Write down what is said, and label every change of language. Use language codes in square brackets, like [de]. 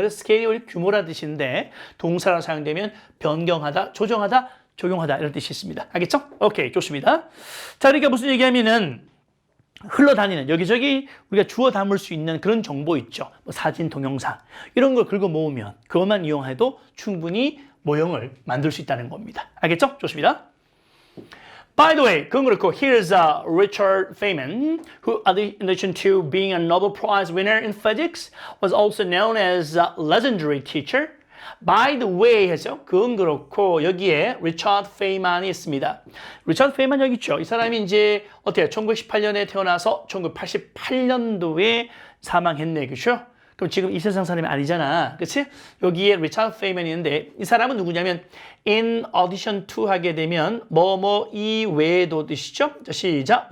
[ko] 스케일이 규모라는 뜻인데, 동사로 사용되면 변경하다, 조정하다, 적용하다 이런 뜻이 있습니다. 알겠죠? 오케이, 좋습니다. 자, 그러니까 무슨 얘기하면은 흘러다니는 여기저기 우리가 주워 담을 수 있는 그런 정보 있죠. 뭐 사진, 동영상 이런 걸 긁어 모으면 그것만 이용해도 충분히 모형을 만들 수 있다는 겁니다. 알겠죠? 좋습니다. [en] By the way, [ko] 그건 그렇고 [en] here's Richard Feynman, who in addition to being a Nobel Prize winner in physics, was also known as a legendary teacher. By the way [ko] 해서 그건 그렇고 여기에 리처드 페이만이 있습니다. 리처드 페이만 여기 있죠. 이 사람이 이제 어때요? 1918년에 태어나서 1988년도에 사망했네. 그렇죠? 그럼 지금 이 세상 사람이 아니잖아. 그렇지? 여기에 리처드 페이만이 있는데 이 사람은 누구냐면 in addition to 하게 되면 뭐뭐 이외에도 뜻이죠. 자, 시작.